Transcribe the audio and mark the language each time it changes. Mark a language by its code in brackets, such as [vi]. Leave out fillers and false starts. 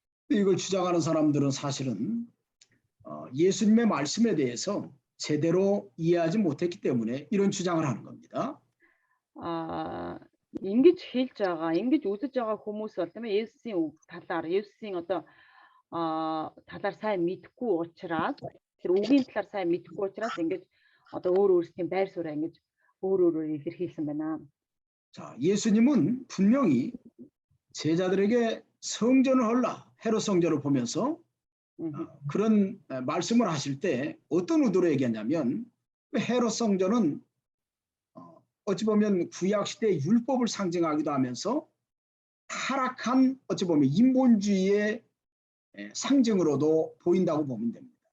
[ko] 이걸 주장하는 사람들은 사실은 예수님의 말씀에 대해서 제대로 이해하지 못했기 때문에 이런 주장을 하는 겁니다. [mn] Ингэж хэлж байгаа, ингэж үзэж байгаа хүмүүс бол тийм ээ Есүсийн үг талаар, Есүсийн одоо талаар сайн мэдэхгүй учраас тэр үгийн талаар сайн мэдэхгүй учраас ингэж одоо өөрсдийн байр сууриа ингэж өөрөөр илэрхийлсэн байна. [ko] 자, 예수님은 분명히 제자들에게 성전을 헐라, 헤롯 성전을 보면서 그런 말씀을 하실 때 어떤 의도로 얘기했냐면 헤롯 성전은 어찌 보면 구약 시대 율법을 상징하기도 하면서 타락한 어찌 보면 인본주의의 상징으로도 보인다고 보면 됩니다.